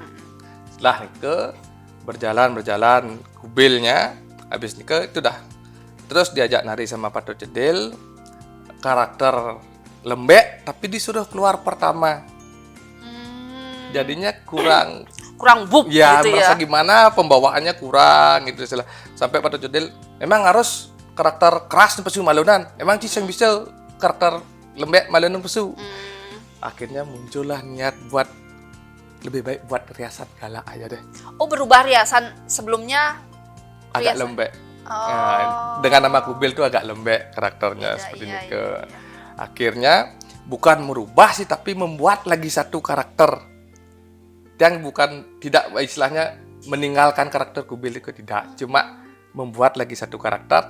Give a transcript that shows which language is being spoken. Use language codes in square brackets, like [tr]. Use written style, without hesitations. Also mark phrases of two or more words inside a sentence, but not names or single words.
[id] Setelah Nike berjalan Kubilnya habis Nike itu dah terus diajak nari sama Pak Dut Cedil, karakter lembek tapi disuruh keluar pertama, jadinya kurang Buk ya gitu merasa ya. gimana pembawaannya kurang gitu istilah. Sampai Pak Dut Cedil memang harus karakter keras [ban] pesu malunan, [id] emang Ciseng bisa karakter lembek [ban] malunan pesu. [id] Akhirnya muncullah niat buat lebih baik buat riasan galak aja deh, Oh, berubah riasan sebelumnya agak riasan. lembek. Oh. Ya, dengan nama Kubil tuh agak lembek karakternya Iya, seperti iya, Nike. iya, iya. Akhirnya bukan merubah sih tapi membuat lagi satu karakter yang bukan tidak istilahnya meninggalkan karakter Kubil itu tidak, cuma membuat lagi satu karakter.